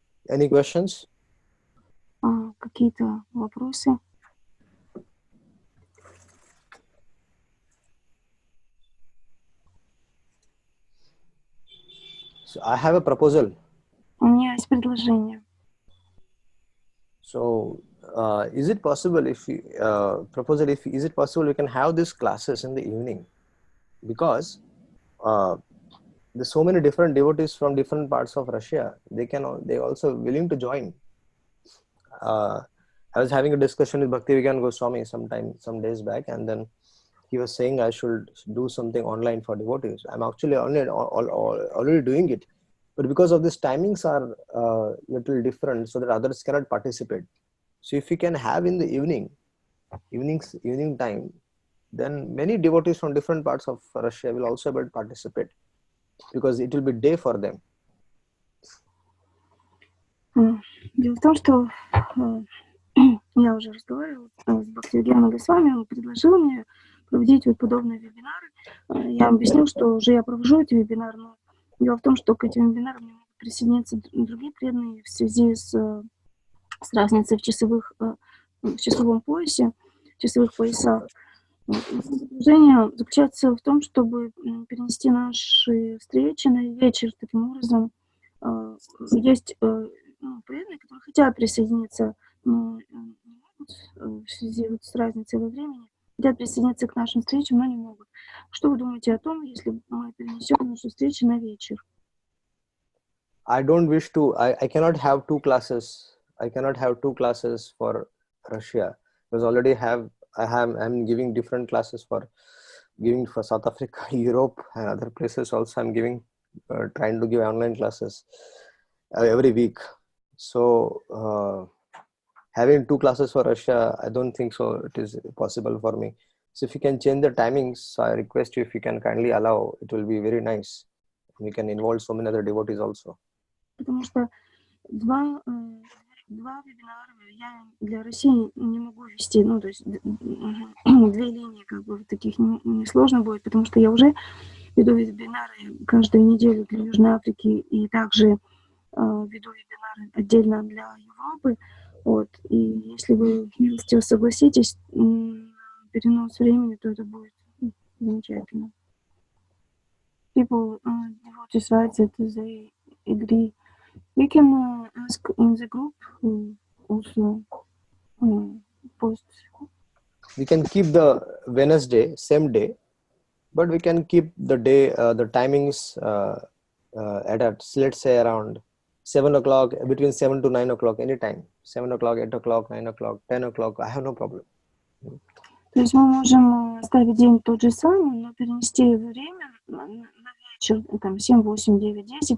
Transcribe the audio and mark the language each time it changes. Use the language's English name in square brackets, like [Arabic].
[English] Any questions? [Russian] Какие-то вопросы? [English] So I have a proposal. [Russian] У меня есть предложение. [English] So is it possible if we can have these classes in the evening? Because there's so many different devotees from different parts of Russia. They also willing to join. I was having a discussion with Bhaktivedanta Goswami some days back, and then he was saying I should do something online for devotees. I'm actually already doing it, but because of these timings are little different, so that others cannot participate. So if we can have in the evening time, then many devotees from different parts of Russia will also be able to participate, because it will be day for them. [Russian] Дело в том, что я уже разговаривала с Бхактивиданой Госвами, он предложил мне проводить вот подобные вебинары. Я объяснил, что уже я провожу эти вебинары, но дело в том, что к этим вебинарам не могут присоединиться другие преданные в связи с разницей в часовом поясе, в часовых поясах. Предложение заключается в том, чтобы перенести наши встречи на вечер. Таким образом, есть преданные, которые хотят присоединиться, но не могут в связи вот с разницей во времени, хотят присоединиться к нашим встречам, но не могут. Что вы думаете о том, если мы перенесем нашу встречу на вечер? [English] I don't wish to. I cannot have two classes. I cannot have two classes for Russia, because already I'm giving different classes for South Africa, Europe, and other places. Also, I'm trying to give online classes every week. So having two classes for Russia, I don't think so. It is possible for me. So if you can change the timings, I request you if you can kindly allow. It will be very nice. We can involve so many other devotees also. [Russian] Потому что два вебинара я для России не могу вести, то есть 2 линии, как бы таких не сложно будет, потому что я уже веду вебинары каждую неделю для Южной Африки и также веду вебинары отдельно для Европы. Вот. И если вы милостиво согласитесь на перенос времени, то это будет замечательно. [English] People devotees write that they agree. We can ask in the group also post. We can keep the Wednesday, same day, but we can keep the day, the timings at let's say around 7 o'clock, between 7 to 9 o'clock, anytime. 7 o'clock, 8 o'clock, 9 o'clock, 10 o'clock, I have no problem. [Russian] То есть мы можем оставить день тот же самый, но перенести время на вечер, там 7, 8, 9, 10.